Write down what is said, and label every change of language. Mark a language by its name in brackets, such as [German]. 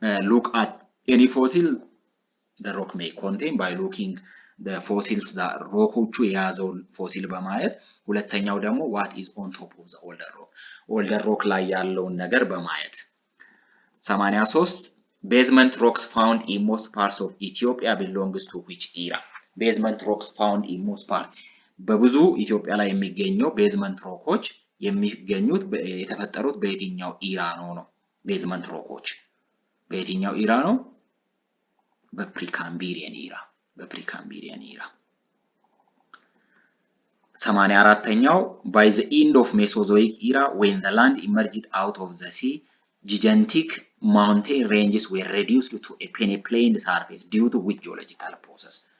[English] look at any fossil the rock may contain by looking the fossils that [Amharic] ሮኮቹ የያዘው ፎሲል በማየት ሁለተኛው ደግሞ [English] what is on top of the older rock [Amharic] ላይ ያለውን ነገር በማየት [English] 83 Basement rocks found in most parts of Ethiopia belongs to which era? Basement rocks found in most parts [Amharic] በብዙ ኢትዮጵያ ላይ የሚገኘው ቤዝመንት ሮኮች የሚገኙት የተፈጠሩት በየትኛው ኢራ ነው? ቤዝመንት ሮኮች በየትኛው ኢራ ነው? በፕሪካምብሪያን ኢራ። በፕሪካምብሪያን ኢራ። [English] 84ኛው By the end of Mesozoic era when the land emerged out of the sea gigantic mountain ranges were reduced to a peniplaned surface due to which geological process?